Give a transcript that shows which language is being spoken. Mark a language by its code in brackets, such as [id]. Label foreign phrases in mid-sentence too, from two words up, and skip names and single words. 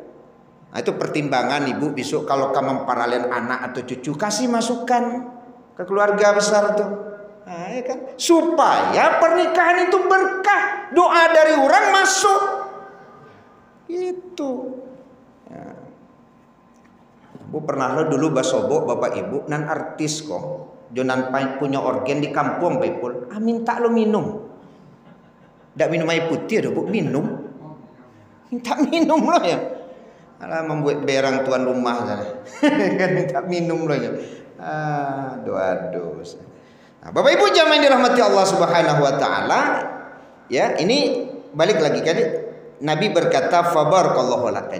[id] Nah, itu pertimbangan Ibu besok kalau kamu memparalel anak atau cucu kasih masukan ke keluarga besar tuh. Nah, ya kan? Supaya pernikahan itu berkah, doa dari orang masuk. Itu. Ya. [min] Bu pernah lo dulu basobok Bapak Ibu nan artis kok. Jonan punya organ di kampung Pak Ipul. Minta lo minum. Ndak minum air putih ada Bu, minum. Minta minum lo ya. Alah membuat berang tuan rumah sana. Kan minta minum lo ya. Aduh. [id] Nah, Bapak Ibu jamaah yang dirahmati Allah [ar] سبحانه وتعالى, [id] ya, ini balik lagi kan Nabi berkata [ar] فبارك الله لك.